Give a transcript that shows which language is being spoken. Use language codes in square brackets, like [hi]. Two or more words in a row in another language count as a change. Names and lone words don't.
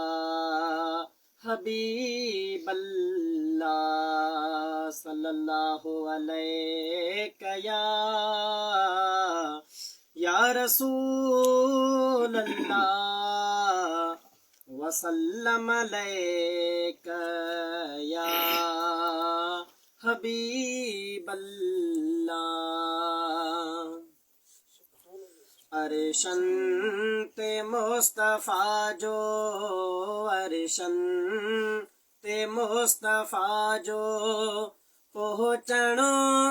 [ar] حبيب الله صلى الله عليك يا رسول الله وسلم عليك يا حبيب الله. [sd] अरशन ते मुस्तफ़ा जो अरशन ते मुस्तफ़ा जो पहुँचणो